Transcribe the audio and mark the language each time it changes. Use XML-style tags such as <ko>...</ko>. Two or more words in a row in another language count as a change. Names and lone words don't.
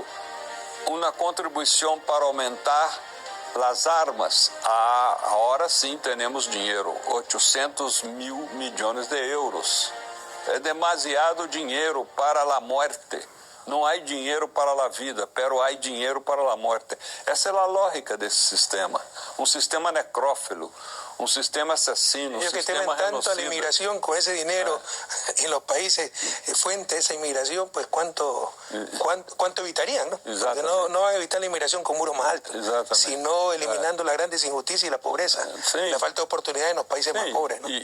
<pt>Uma contribuição para aumentar as armas, agora sim temos dinheiro, 800 mil milhões de euros. É demasiado dinheiro para a morte. Não há dinheiro para a vida, pero há dinheiro para a morte. Essa é a lógica desse sistema. Um sistema necrófilo, um sistema assassino, um sistema</pt> <es>genocida. Tanto a la inmigración con ese dinero en los países fuente de esa inmigración, pues cuánto evitarían, ¿no? Porque no van a evitar la inmigración con muros más altos, sino eliminando las grandes injusticias y la pobreza, la falta de oportunidades en los países más pobres, ¿no?</es>